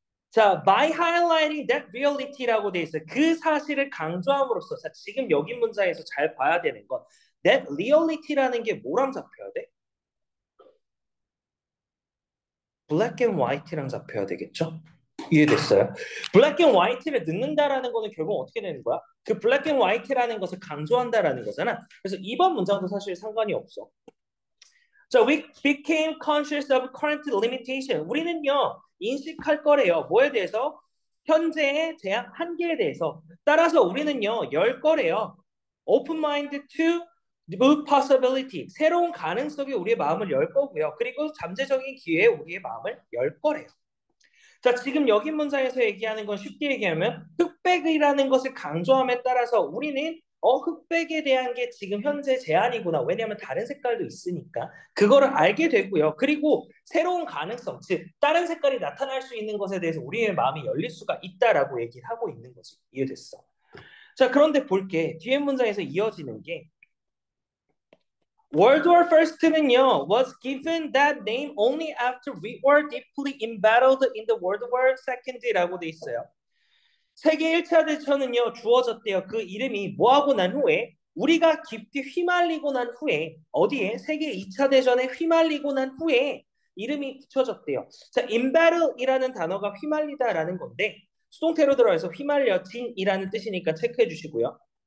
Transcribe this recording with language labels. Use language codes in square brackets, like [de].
[ko] 자, [en] by highlighting that reality [ko] 라고 돼 있어요. 그 사실을 강조함으로써 자, 지금 여기 문장에서 잘 봐야 되는 건 that reality라는 게 뭐랑 잡혀야 돼? black and white랑 잡혀야 되겠죠? 이해됐어요? black and white를 넣는다라는 거는 결국 어떻게 되는 거야? 그 black and white라는 것을 강조한다라는 거잖아. 그래서 이번 문장도 사실 상관이 없어. [en] 자, we became conscious of current limitation. [ko] 우리는요, 인식할 거래요. 뭐에 대해서? 현재의 제약 한계에 대해서. 따라서 우리는요, 열 거래요. [en] open mind to new possibility. [ko] 새로운 가능성에 우리의 마음을 열 거고요. 그리고 잠재적인 기회에 우리의 마음을 열 거래요. 자, 지금 여기 문장에서 얘기하는 건 쉽게 얘기하면 흑백이라는 것을 강조함에 따라서 우리는 흑백에 대한 게 지금 현재 제한이구나. 왜냐하면 다른 색깔도 있으니까. 그거를 알게 되고요. 그리고 새로운 가능성, 즉 다른 색깔이 나타날 수 있는 것에 대해서 우리의 마음이 열릴 수가 있다라고 얘기를 하고 있는 거지. 이해됐어? 자, 그런데 볼게. [en] 뒤에 문장에서 이어지는 게 World War First는요 was given that name only after we were deeply embattled in the World War Second라고 [ko] 돼 있어요. 세계 1차 대전은요 주어졌대요. 그 이름이 뭐하고 난 후에 우리가 깊이 휘말리고 난 후에 어디에 세계 2차 대전에 휘말리고 난 후에 이름이 붙여졌대요. 자, embattle이라는 단어가 휘말리다라는 건데 수동태로 들어가서 휘말려진이라는 뜻이니까 체크해 주시고요.